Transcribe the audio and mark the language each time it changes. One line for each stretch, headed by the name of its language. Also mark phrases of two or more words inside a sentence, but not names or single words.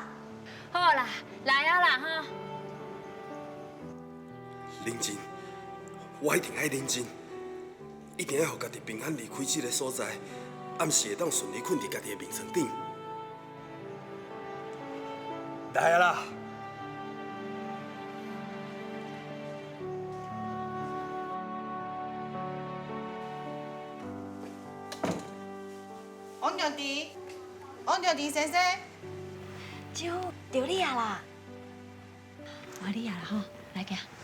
Min Nan Chinese: 好啦，来啊啦，吼。认真，我一定爱认真，一定要互家己平安离开这个所在，暗时会当顺利困伫家己的眠床顶。来啊啦！王长弟，王长弟先生，姐夫，到你啊啦！换你啊啦，吼，来行。